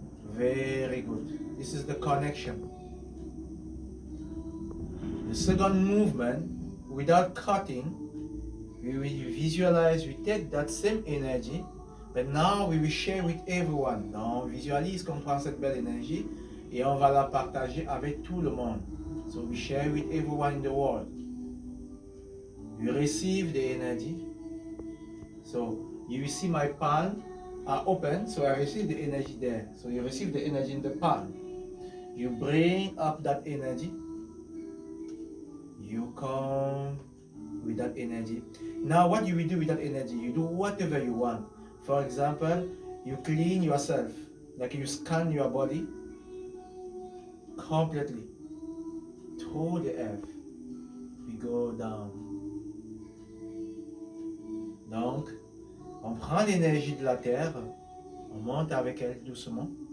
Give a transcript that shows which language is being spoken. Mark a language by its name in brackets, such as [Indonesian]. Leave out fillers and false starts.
[English] Very good. This is the connection. The second movement, without cutting, we will visualize, we take that same energy, but now we will share with everyone. [French] Donc, on visualise qu'on prend cette belle énergie et on va la partager avec tout le monde. [English] So we share with everyone in the world. You receive the energy. So you see my palm are open, so I receive the energy there. So you receive the energy in the palm. You bring up that energy. You come with that energy. Now what you will do with that energy? You do whatever you want. For example, you clean yourself, like you scan your body completely through the earth. We go down. [French] Donc, on prend l'énergie de la terre, on monte avec elle doucement.